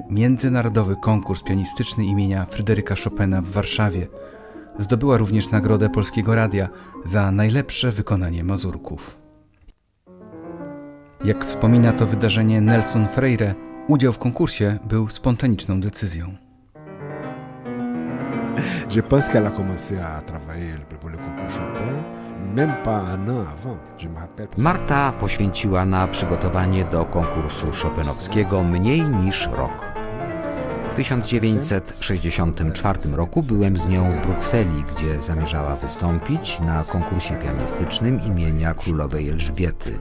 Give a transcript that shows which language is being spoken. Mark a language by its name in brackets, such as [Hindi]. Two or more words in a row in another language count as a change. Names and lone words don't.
[Polish] międzynarodowy konkurs pianistyczny imienia Fryderyka Chopina w Warszawie. Zdobyła również nagrodę Polskiego Radia za najlepsze wykonanie mazurków. Jak wspomina to wydarzenie Nelson Freire, udział w konkursie był spontaniczną decyzją. [French] Je pense qu'elle a commencé à travailler pour le concours Chopin, même pas un an avant. Je me rappelle. [Polish] Marta poświęciła na przygotowanie do konkursu chopinowskiego mniej niż rok. W 1964 roku byłem z nią w Brukseli, gdzie zamierzała wystąpić na konkursie pianistycznym imienia królowej Elżbiety.